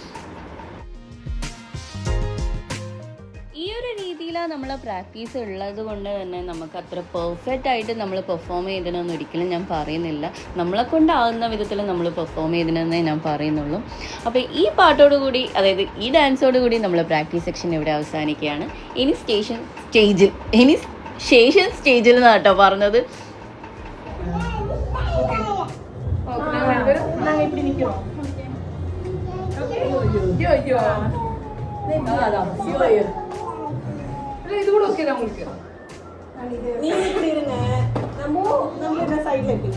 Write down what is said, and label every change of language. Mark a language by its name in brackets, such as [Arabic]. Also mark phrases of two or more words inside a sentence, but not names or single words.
[Malayalam] ഈ ഒരു രീതിയിലാണ് നമ്മളെ പ്രാക്ടീസ് ഉള്ളത് കൊണ്ട് തന്നെ നമുക്ക് അത്ര പെർഫെക്റ്റ് ആയിട്ട് നമ്മൾ പെർഫോം ചെയ്തതെന്ന് ഒരിക്കലും ഞാൻ പറയുന്നില്ല. നമ്മളെ കൊണ്ടാകുന്ന വിധത്തിൽ നമ്മൾ പെർഫോം ചെയ്തതെന്നേ ഞാൻ പറയുന്നുള്ളൂ. അപ്പോൾ ഈ പാട്ടോടുകൂടി, അതായത് ഈ ഡാൻസോടുകൂടി നമ്മൾ [English] practice session [Malayalam] ഇവിടെ അവസാനിക്കുകയാണ്. ഇനി ശേഷൻ സ്റ്റേജിൽ നിന്നാണ് കേട്ടോ പറഞ്ഞത്. [Tamil] இதுகூட ஓகே தான் உங்களுக்கு. நீங்க இப்படி இருங்க, நம்ம இந்த சைடுல இருக்கு.